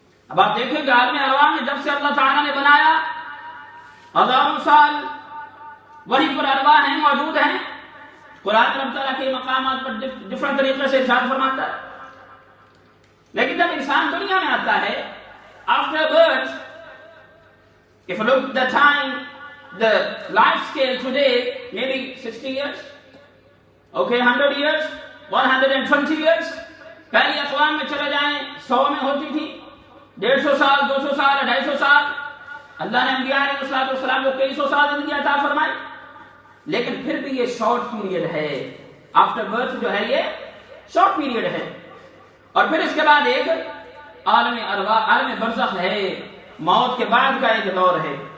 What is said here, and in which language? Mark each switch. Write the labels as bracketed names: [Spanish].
[Urdu] اب آپ دیکھیں کہ عالم ارواح میں جب سے اللہ تعالیٰ نے بنایا ہزاروں سال وہیں پر ارواح ہیں، موجود ہیں. قرآن رب تعالیٰ کے مقامات پر ڈفرنٹ طریقے سے ارشاد فرماتا ہے. لیکن جب انسان دنیا میں آتا ہے [English] after birth, if you look the time the life scale today, maybe 60 years, okay, 100 years, 120 years. [Urdu] پہلی اقوام میں چلے جائیں 100 میں ہوتی تھی, 150 سال, 200 سال, 250 سال. اللہ نے انبیاء علیہ السلام کو کئی سو سال زندگی عطا فرمائی, لیکن پھر بھی یہ شارٹ پیریڈ ہے. آفٹر برتھ جو ہے یہ شارٹ پیریڈ ہے. اور پھر اس کے بعد ایک عالم ارواح, عالم برزخ ہے, موت کے بعد کا ایک دور ہے.